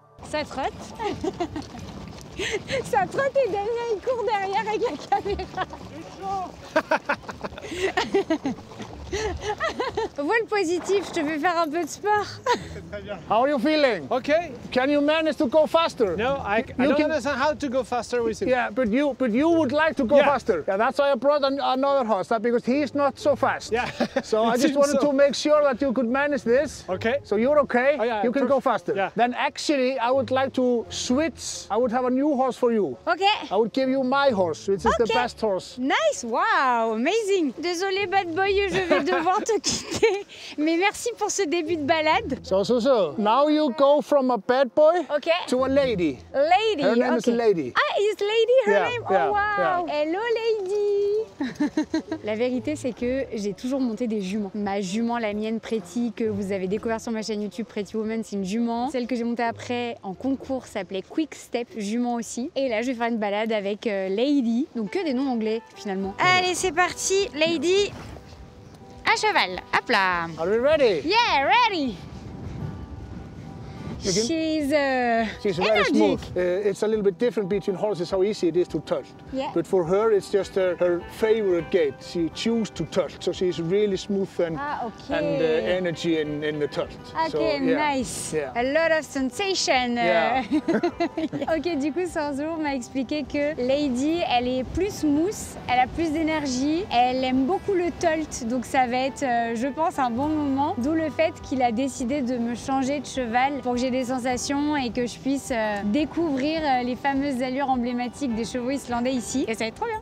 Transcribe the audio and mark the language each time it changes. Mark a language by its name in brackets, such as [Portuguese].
[French] Ça trotte. Ça trotte et Damien il court derrière avec la caméra. Vois le positif, je te fais faire un peu de sport. [English] How are you feeling? Okay. Can you manage to go faster? No, I don't understand how to go faster with him. Yeah, but you would like to go faster. Yeah, that's why I brought another horse, because he's not so fast. Yeah. So I just wanted to make sure that you could manage this. Okay. So you're okay. Oh, yeah, you can go faster. Yeah. Then actually, I would like to switch. I would have a new horse for you. Ok. I would give you my horse, which is the best horse. Nice, wow, amazing. [French] Désolé bad boy, je vais devoir te quitter. Mais merci pour ce début de balade. [English] So, now you go from a bad boy to a lady. Lady. Her name is Lady. Ah, is Lady her Yeah, name? yeah, Oh wow. yeah. Hello Lady. [French] La vérité, c'est que j'ai toujours monté des juments. Ma jument, la mienne Pretty, que vous avez découvert sur ma chaîne YouTube Pretty Woman, c'est une jument. Celle que j'ai montée après en concours s'appelait Quick Step, jument aussi. Et là, je vais faire une balade avec Lady. Donc que des noms anglais finalement. Allez, c'est parti, Lady. À cheval, hop là. [English] Are we ready? Yeah, ready. She's very energetic. smooth. It's a little bit different between horses how easy it is to tilt. Yeah. But for her, it's just her favorite gait. She chooses to tilt, so she's really smooth and energy in the tilt. Okay, so, yeah. nice. Yeah. A lot of sensation. Yeah. [French] Ok, du coup, Þórður m'a expliqué que Lady, elle est plus mousse, elle a plus d'énergie, elle aime beaucoup le tolt, donc ça va être, je pense, un bon moment. D'où le fait qu'il a décidé de me changer de cheval pour que j'ai des sensations et que je puisse découvrir les fameuses allures emblématiques des chevaux islandais ici. Et ça va être trop bien.